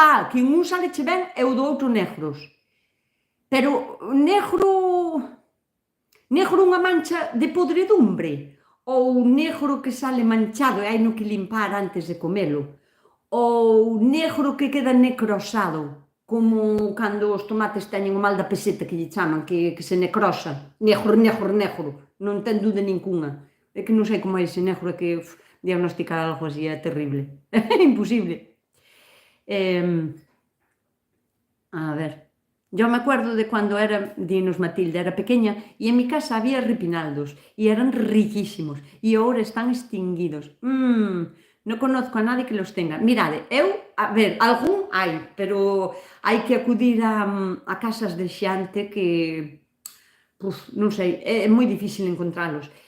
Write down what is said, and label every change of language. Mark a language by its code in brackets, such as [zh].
[gl] Que un saleche ben é o do outro negros. Pero negro... Negro unha mancha de podredumbre? Ou negro que sale manchado e hai no que limpar antes de comelo? Ou negro que queda necrosado, como cando os tomates teñen o mal da peseta que lle chaman, que se necrosa, negro, non ten dúda ninguna. É que non sei como é ese negro, é que diagnosticar algo así é terrible, é imposible. [es] A ver, yo me acuerdo de cuando era, dinos Matilde, era pequeña, e en mi casa había repinaldos, e eran riquísimos, e ahora están extinguidos. Non conozco a nadie que los tenga. [gl] Mirade, a ver, algún hai, pero hai que acudir a casas de xente que, non sei, é moi difícil encontralos.